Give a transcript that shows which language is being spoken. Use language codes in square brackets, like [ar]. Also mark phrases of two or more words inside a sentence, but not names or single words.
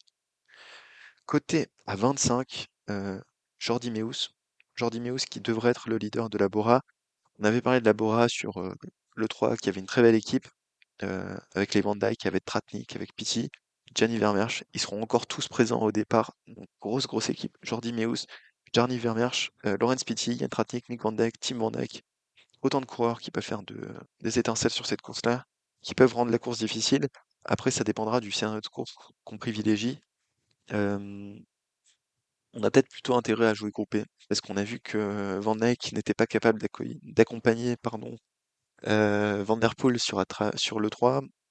[fr] Coté à 25, Jordi Meus. Jordi Meus qui devrait être le leader de la Bora. On avait parlé de la Bora sur le 3, qui avait une très belle équipe, avec les Van Dijk, avec Tratnik, avec Pitti, Gianni Vermeersch. Ils seront encore tous présents au départ. Donc, grosse, grosse équipe. Jordi Meus, Gianni Vermeersch, Laurens Pitti, Jan Tratnik, Nick Van Dijk, Tim Van Dijk. Autant de coureurs qui peuvent faire des étincelles sur cette course-là, qui peuvent rendre la course difficile. Après, ça dépendra du scénario de course qu'on privilégie. Euh, on a peut-être plutôt intérêt à jouer groupé, parce qu'on a vu que Van Dijk n'était pas capable d'accompagner, pardon, Van Der Poel sur le 3.